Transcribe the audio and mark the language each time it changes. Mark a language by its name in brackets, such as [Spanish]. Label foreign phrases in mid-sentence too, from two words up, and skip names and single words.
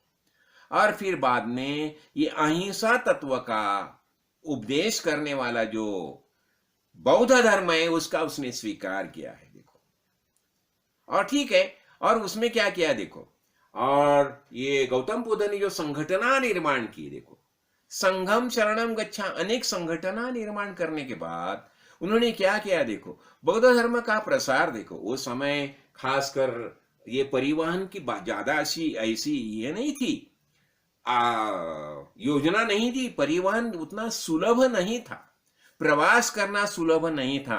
[Hindi] और फिर बाद में ये अहिंसा तत्व का उपदेश करने वाला जो बौद्ध धर्म है, उसका उसने स्वीकार किया है। देखो, और ठीक है, और उसमें क्या किया देखो, और ये गौतम बुद्ध ने जो संगठना निर्माण की, देखो [Pali] संघम शरणम गच्छा, [Hindi] अनेक संगठना निर्माण करने के बाद उन्होंने क्या किया, देखो बौद्ध धर्म का प्रसार, देखो वो समय खासकर ये परिवहन की ज्यादा ऐसी ऐसी ये नहीं थी, योजना नहीं थी, परिवहन उतना सुलभ नहीं था, प्रवास करना सुलभ नहीं था।